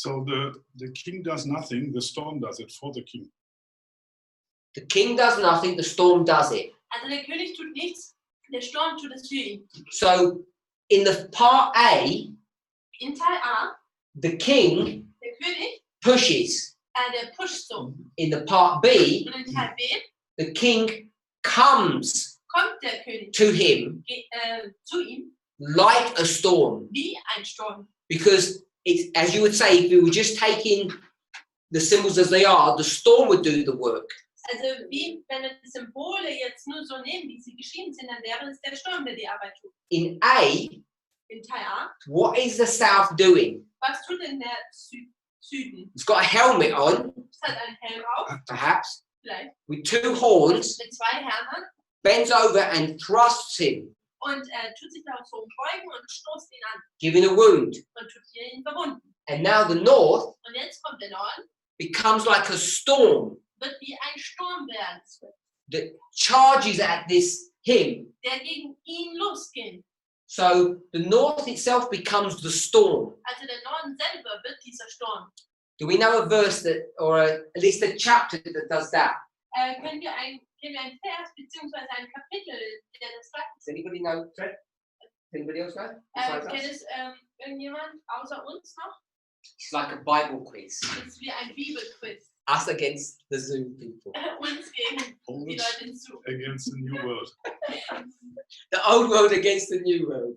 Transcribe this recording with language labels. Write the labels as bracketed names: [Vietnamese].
[English] So the king does nothing, the storm does it for the king. The king does nothing, the storm does it. [German] Also der König tut nichts, der Sturm tut es für ihn. [English] So in the part A, [German] In Teil A, [English] the king [German] der König, [English] pushes. [German] der pusht so. [English] In the part B, [German] Und in Teil B [English] the king comes [German] kommt der König [English] to him [German] zu ihm [English] like a storm. [German] wie ein Sturm. [English] Because it's, as you would say, if we were just taking the symbols as they are, the storm would do the work. [German] Also wie wenn wir die Symbole jetzt nur so nehmen, wie sie geschrieben sind, dann wäre es der Sturm, der die Arbeit tut. [English] In A, [German] In Teil A, [English] what is the south doing? [German] was tut denn der Süden? [English] It's got a helmet on, [German] Es hat einen Helm auf, [English] perhaps, [German] vielleicht, [English] with two horns, [German] mit zwei Hörnern [English] bends over and thrusts him, [German] und tut sich darauf so beugen und stoßt ihn an [English] giving a wound. [German] und tut hier ihn verwunden. [English] And now the north [German] Und jetzt kommt der Norden, [English] becomes like a storm [German] wird wie ein Sturm werden, [English] that charges at this him. [German] der gegen ihn losgeht. [English] So the north itself becomes the storm. [German] Also der Norden selber wird dieser Sturm. [English] Do we know a verse that, or at least a chapter that does that? [German] Kennen wir einen Vers bzw. ein Kapitel, der das sagt? [English] Does anybody know? Fred? Anybody else know? Besides us? [German] Kennt es irgendjemand außer uns noch? [English] It's like a Bible quiz. [German] Es ist wie ein Bibelquiz. [English] Us against the Zoom people. [German] Uns gegen die [English] Always [German] Leute hinzu. [English] against the new world. The old world against the new world.